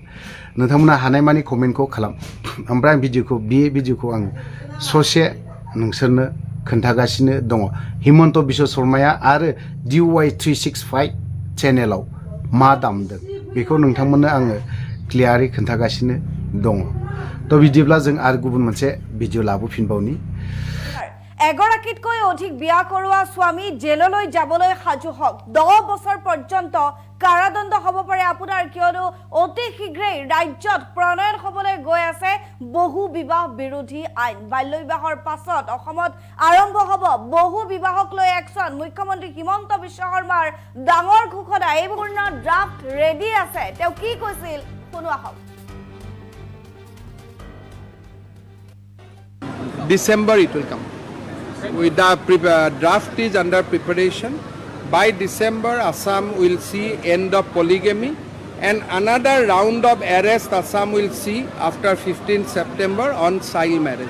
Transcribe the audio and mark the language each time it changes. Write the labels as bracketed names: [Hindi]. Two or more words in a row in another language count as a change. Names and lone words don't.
[Bodo] नोंथांमोना हानायमानि कमेन्टखौ खालाम। ओमफ्राय आं बे भिडिअखौ आं ससे नोंसोरनो खोन्थागासिनो दङ। हिमन्त बिश्व शर्माया आरो DY365 चेनेलाव मा दामदों बेखौ नोंथांमोननो आङो क्लियारै खोन्थागासिनो दङ। तो बिदिब्ला जों आरो गुबुन मोनसे भिडिअ लाबोफिनबावनि। [Assamese] এগৰাকীতকৈ অধিক বিয়া কৰোৱা স্বামী জেললৈ যাবলৈ সাজু হওক। 10 বছৰ পৰ্যন্ত কাৰাদণ্ড হ'ব পাৰে আপোনাৰ, কিয়নো অতি শীঘ্ৰেই ৰাজ্যত প্ৰণয়ন হ'বলৈ গৈ আছে বহু বিবাহ বিৰোধী আইন। বাল্য বিবাহৰ পাছত অসমত আৰম্ভ হ'ব বহু বিবাহক লৈ একশ্যন। মুখ্যমন্ত্ৰী হিমন্ত বিশ্ব শৰ্মাৰ ডাঙৰ ঘোষণা, এই পূৰ্ণ ড্ৰাফ্ট ৰেডি আছে। তেওঁ কি কৈছিল শুনো আহক। [English] December it will come. With the draft is under preparation. By December, Assam will see end of polygamy, and another round of arrest Assam will see after 15th September on child marriage.